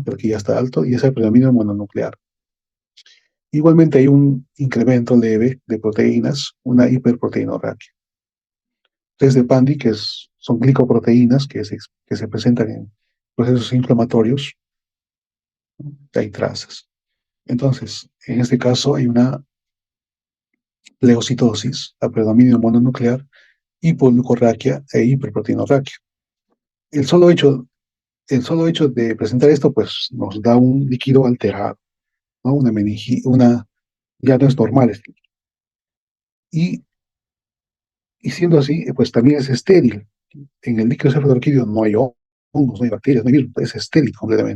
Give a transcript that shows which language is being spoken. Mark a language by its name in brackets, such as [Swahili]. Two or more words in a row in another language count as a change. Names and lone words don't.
[Spanish] Pero aquí ya está alto y es el predominio mononuclear. Igualmente hay un incremento leve de proteínas, una hiperproteinorraquia. Test de Pandy, son glicoproteínas que se presentan en procesos inflamatorios, ¿no? Hay trazas. Entonces, en este caso hay una leucitosis a predominio mononuclear, hipoglucorraquia e hiperproteinorraquia. El solo hecho, el solo hecho de presentar esto, pues nos da un líquido alterado, ¿no? Ya no es normal. Y, y siendo así, pues también es estéril. En el líquido cefalorraquídeo no hay hongos, no hay bacterias, no hay virus, es estéril completamente.